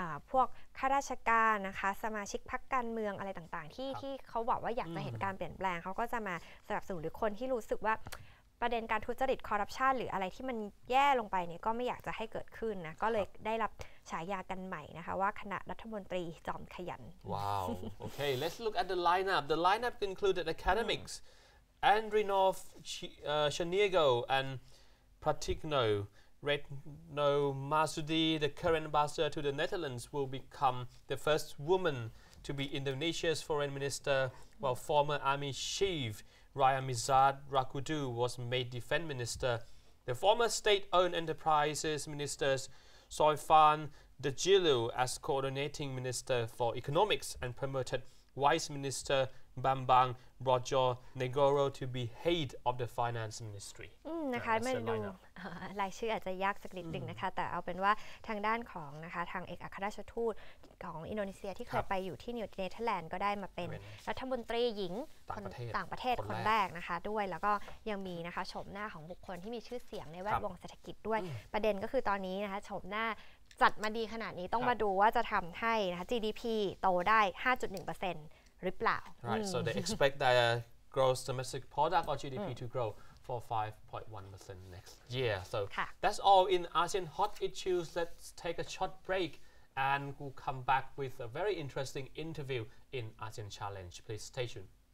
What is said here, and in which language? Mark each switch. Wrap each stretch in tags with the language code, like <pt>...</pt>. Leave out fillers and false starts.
<th>พวกข้าราชการนะคะสมาชิกพรรคการเมืองอะไรต่างๆที่เขาบอกว่าอยากจะเห็นการเปลี่ยนแปลงเขาก็จะมาสนับสนุนหรือคนที่รู้สึกว่าประเด็นการทุจริตคอร์รัปชันหรืออะไรที่มันแย่ลงไปเนี่ยก็ไม่อยากจะให้เกิดขึ้นนะก็เลยได้รับฉายากันใหม่นะคะว่าคณะรัฐมนตรีจอมขยัน</th> <en>Wow Okay let's look at the lineup included academics Andrinov Chaniego and Pratikno Retno Marsudi the current ambassador to the Netherlands will become the first woman to be Indonesia's foreign minister while former army chief Rayamizard Rakudu was made defense minister. The former state-owned enterprises ministers Soifan Dajilu as coordinating minister for economics and promoted vice minister Bambang Brojo Negoro to be head of the finance ministry</en> <th>นะคะไม่ดูรายชื่ออาจจะยากสักนิดหนึ่งนะคะแต่เอาเป็นว่าทางด้านของนะคะทางเอกอัครราชทูตของอินโดนีเซียที่เคยไปอยู่ที่เนเธอร์แลนด์ก็ได้มาเป็นรัฐมนตรีหญิงต่างประเทศคนแรกนะคะด้วยแล้วก็ยังมีนะคะชมหน้าของบุคคลที่มีชื่อเสียงในแวดวงเศรษฐกิจด้วยประเด็นก็คือตอนนี้นะคะชมหน้าจัดมาดีขนาดนี้ต้องมาดูว่าจะทำให้นะคะ GDP โตได้ 5.1%หรือเปล่า</th> <en>Right so they expect their gross domestic product or GDP to grow for 5.1% next year so that's all in ASEAN hot issues let's take a short break and we'll come back with a very interesting interview in ASEAN Challenge please stay tuned</en>